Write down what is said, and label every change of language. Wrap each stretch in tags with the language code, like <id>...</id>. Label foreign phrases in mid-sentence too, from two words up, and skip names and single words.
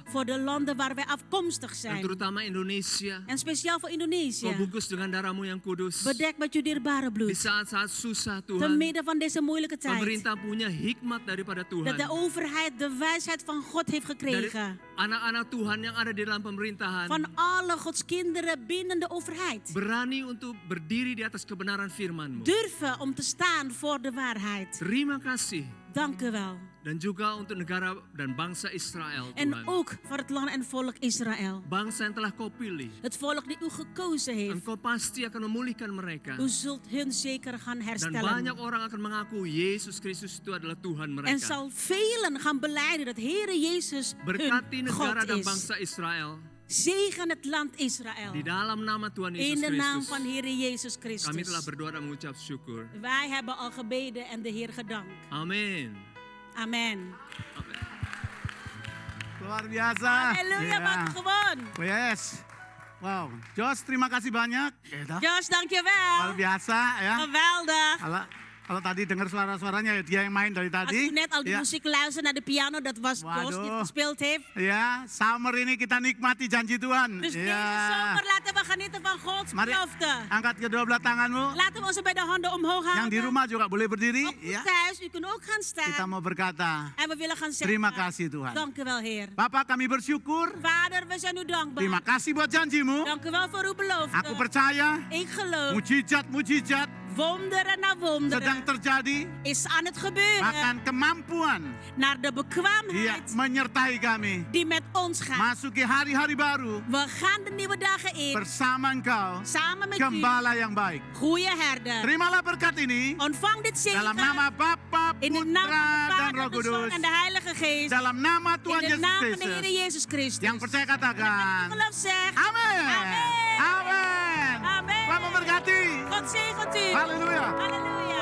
<nl>voor de landen waar wij afkomstig</nl> <id>Dan</id> <nl>zijn.</nl> <id>terutama Indonesia.</id> <nl>En speciaal voor</nl> <id>Kau</id> <nl>Indonesië.</nl> <id>bungkus dengan darah-Mu yang kudus.</id> <nl>Bedek met uw dierbare</nl> <id>Di</id> <nl>bloed.</nl> <id>saat-saat susah</id> <nl>Te</nl> <id>Tuhan.</id> <nl>midden van deze moeilijke tijd.</nl> <id>Pemerintah punya hikmat daripada</id> <nl>Dat de</nl> <id>Tuhan.</id> <nl>overheid de wijsheid van God heeft</nl> <id>Dari</id> <nl>gekregen.</nl> <id>anak-anak Tuhan yang ada di dalam pemerintahan.</id> <nl>Van alle Gods kinderen binnen de overheid.</nl> <id>Berani untuk berdiri di atas kebenaran firman-Mu.</id> <nl>Durven om te staan voor de waarheid.</nl> <id>Terima kasih.</id> <nl>Dank u wel.</nl> <id>Dan juga untuk negara dan bangsa Israel</id> <nl>En</nl> <id>Tuhan.</id> <nl>ook voor het land en volk Israël.</nl> <id>Bangsa yang telah Kau pilih.</id> <nl>Het volk die u gekozen heeft.</nl> <id>Engkau pasti akan memulihkan mereka.</id> <nl>U zult hun zeker gaan</nl> <id>Dan</id> <nl>herstellen.</nl> <id>banyak orang akan mengaku Yesus Kristus itu adalah Tuhan</id> <nl>En</nl> <id>mereka.</id> <nl>zal velen gaan beleiden dat Heere Jezus</nl> <id>Berkati</id> <nl>hun</nl> <id>negara</id> <nl>God</nl> <id>dan</id> <nl>is.</nl> <id>bangsa Israel.</id> <nl>Zegen het land Israël.</nl> <id>Di dalam nama Tuhan</id> <nl>In</nl> <id>Yesus</id> <nl>de naam</nl> <id>Kristus.</id> <nl>van Heere Jezus</nl> <id>Kami telah</id> <nl>Christus.</nl> <id>berdoa dan mengucap syukur.</id> <nl>Wij hebben al gebeden en de Heer gedankt.</nl> <id>Amin.</id> <nl>Amen.</nl> <id>Luar biasa.</id> <nl>Halleluja,</nl> <id>Ya.</id> <nl>maak gewoon.</nl> <en>Yes. Wow. Jos,</en> <id>terima kasih banyak. Ya, Jos, luar</id> <nl>dankjewel.</nl> <id>biasa ya.</id> <nl>Geweldig.</nl> <id>Kalau tadi dengar suara-suaranya ya dia yang main dari</id> <nl>Als</nl> <id>tadi.</id> <nl>u net al de</nl> <id>Ya.</id> <nl>muziek luisterde naar de piano, dat was Jos die</nl> <id>Waduh.</id> <nl>het gespeeld heeft.</nl> <id>Ya, summer ini kita nikmati janji Tuhan.</id> <nl>Dus deze</nl> <id>Ya.</id> <nl>zomer laten we genieten van Gods</nl> <id>Mari</id> <nl>belofte.</nl> <id>angkat kedua belah tanganmu.</id> <nl>Laten we onze beide handen omhoog</nl> <id>Yang</id> <nl>houden.</nl> <id>di rumah juga boleh berdiri.</id> <nl>Ook</nl> <id>Ya.</id> <nl>thuis, u kunt ook gaan</nl> <id>Kita</id> <nl>staan.</nl> <id>mau berkata,</id> <nl>En we willen gaan zeggen,</nl> <id>terima kasih Tuhan.</id> <nl>dank u wel Heer.</nl> <id>Bapak kami bersyukur.</id> <nl>Vader, we zijn u dankbaar.</nl> <id>Terima kasih buat janjimu.</id> <nl>Dank u wel voor uw belofte.</nl> <id>Aku percaya</id> <nl>Ik geloof,</nl> <id>mujizat-mujizat</id> <nl>wonderen na</nl> <id>sedang</id> <nl>wonderen</nl> <id>terjadi.</id> <nl>is aan het gebeuren.</nl> <id>Bahkan kemampuan</id> <nl>Naar de</nl> <id>dia</id> <nl>bekwaamheid</nl> <id>menyertai kami.</id> <nl>die met ons gaat.</nl> <id>Masuki hari-hari baru</id> <nl>We gaan de nieuwe dagen in.</nl> <id>bersama Engkau,</id> <nl>Samen met u,</nl> <id>gembala yang baik.</id> <nl>goede herder.</nl> <id>Terimalah berkat ini</id> <nl>Ontvang dit zegen</nl> <id>dalam nama Bapa,</id> <nl>in de naam van</nl> <id>Putra,</id> <nl>de</nl> <id>dan</id> <nl>Vader,</nl> <id>Roh</id> <nl>de Zoon</nl> <id>Kudus.</id> <nl>en de Heilige Geest.</nl> <id>Dalam nama</id> <nl>In</nl> <id>Tuhan</id> <nl>de</nl> <id>Yesus</id> <nl>naam van de Heer</nl> <id>Kristus.</id> <nl>Jezus Christus.</nl> <id>Yang percaya</id> <nl>En</nl> <id>katakan,</id> <nl>met geloof zegt,</nl> <id>Amin. Amin. Amin.</id> <nl>Amen.</nl> <id>Tuhan memberkati.</id> <nl>God zegent u.</nl> <id>Haleluya.</id> <nl>Halleluja.</nl>